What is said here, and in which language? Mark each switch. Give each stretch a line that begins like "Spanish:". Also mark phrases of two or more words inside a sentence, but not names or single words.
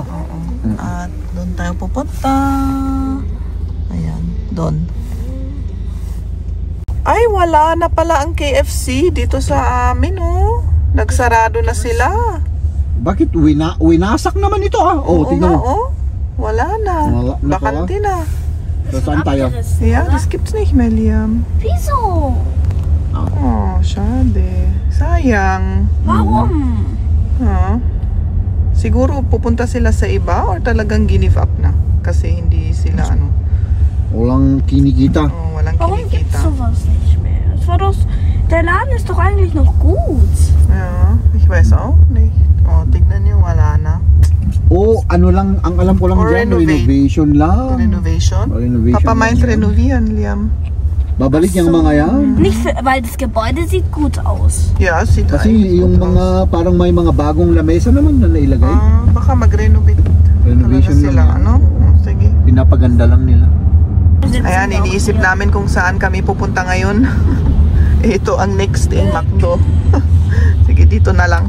Filipino: At doon tayo pupunta. Ayan, doon. Ay, wala na pala ang KFC dito sa amin, oh. Nagsarado na sila. Bakit? Winasak naman ito, Oo tingnan nga, mo. oh. Wala na. Wala na Bakante na. So, saan tayo?
German: Ja, das gibt's nicht mehr, Liam. Wieso? Oh, schade. Sayang. Warum?
Filipino: Siguro pupunta sila sa iba or talagang
English: give up
Filipino: na? Kasi hindi sila Walang kinikita. walang
German: Warum gibt's
Filipino: kinikita.
German: sowas nicht mehr? Das war doch, der Laden ist doch eigentlich noch gut. Ja, ich weiß auch nicht.
Filipino: Oh, tignan niyo, wala na. Ano lang, ang alam ko lang Or dyan, renovate. renovation lang. Renovation? Renovation
German: Papa
Filipino: lang
German: meint
Filipino: yan.
German: renovieren, Liam.
Filipino: Babalik yung mga yan.
German: Nicht für, weil das Gebäude sieht gut aus. Ja, sieht
Filipino: Kasi
German: eigentlich
Filipino: yung
German: gut
Filipino: mga,
German: aus.
Filipino: parang may mga bagong lamesa naman na nailagay. Baka mag-renovate Renovation talaga sila, lang yan. ano? Sige. Pinapaganda lang nila. Ayan, iniisip namin kung saan kami pupunta ngayon. Ito ang next McDo. Sige, dito na lang.